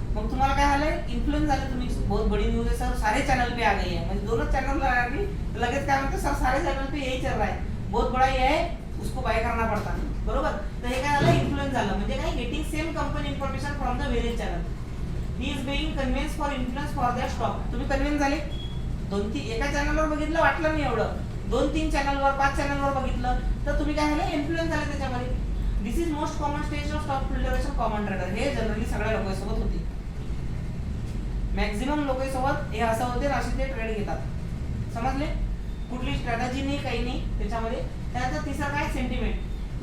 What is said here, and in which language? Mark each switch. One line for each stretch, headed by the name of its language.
Marathi: मग तुम्हाला काय झालंय, इन्फ्लुएन्स झाले तुम्ही,
Hindi: बहुत बड़ी न्यूज है सर, सारे चैनल पे आ गई है,
Marathi: म्हणजे दोनच चॅनल
Hindi: आ गई,
Marathi: लगेच काय म्हणते,
Hindi: सर सारे चॅनल पे यही चल रहा है, बहुत बड़ा ये है, उसको बाय करना पड़ता,
Marathi: बरोबर. तर हे काय झालं, इन्फ्लुएन्स झालं, म्हणजे काय,
English: Getting same company information from the various channel. He is being convince for influence for their stock.
Marathi: तुम्ही कन्व्हिन्स झाले, 2-3 एका चॅनलवर बघितलं, वाटलं नाही एवढं, 2-3 चॅनलवर, 5 चॅनलवर बघितलं, तर तुम्ही काय झालं, इन्फ्लुएन्स झाले त्याच्यामध्ये.
English: This is most common stage of stock filtration common trader.
Marathi: हे जनरली सगळ्या लोकांसोबत होते, मॅक्झिमम लोकांसोबत हे असं होते, असे ते ट्रेड घेतात, समजले. कुठली स्ट्रॅटेजी नाही, काही नाही त्याच्यामध्ये. त्यानंतर तिसरा काय, सेंटिमेंट.